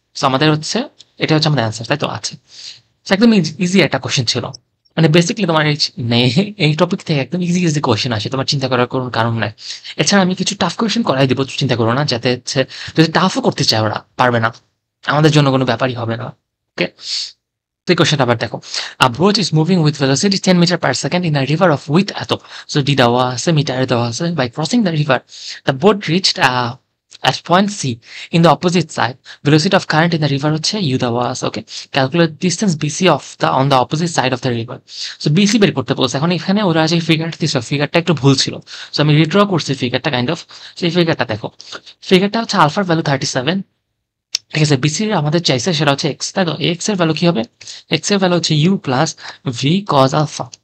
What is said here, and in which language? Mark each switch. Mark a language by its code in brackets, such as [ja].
[bn] তো আমাদের হচ্ছে এটা হচ্ছে আমাদের অ্যান্সার, তাই তো? আছে একদম ইজি একটা কোশ্চেন ছিল। মানে বেসিক্যালি তোমার এই টপিক থেকে একদম ইজি ইজি কোশ্চেন আসে, তোমার চিন্তা করার কোনো কারণ নাই। এছাড়া আমি কিছু টাফ কোশ্চেন করাই দিব, চিন্তা করো না, যাতে হচ্ছে যদি টাফও করতে চায় ওরা পারবে না, আমাদের জন্য কোনো ব্যাপারই হবে না। ওকে, তো এই কোশ্চেনটা আবার দেখো। [en] A boat is moving with velocity 10 meter per second in a river of width এত। [bn] সো ডি দেওয়া আছে, মিটারে দেওয়া আছে। [en] By crossing the river the boat reached at point C in the opposite side. Velocity of current in the river [bn] হচ্ছে u দেওয়া আছে। [en] Okay, calculate distance BC of the on the opposite side of the river. [bn] So BC বের করতে বলছে। এখন এখানে ওরা যে ফিগারটা দিছিল, ফিগারটা একটু ভুল ছিল। সো আমি রিড্র করছি ফিগারটা কাইন্ড অফ। সেই ফিগারটা দেখো, ফিগারটা হচ্ছে আলফার ভ্যালু 37, ঠিক আছে? বিসির আমাদের চাইছে সেটা হচ্ছে এক্স, তাই তো? এক্স এর ভ্যালু কি হবে? এক্স এর ভ্যালু হচ্ছে you plus V cos alpha.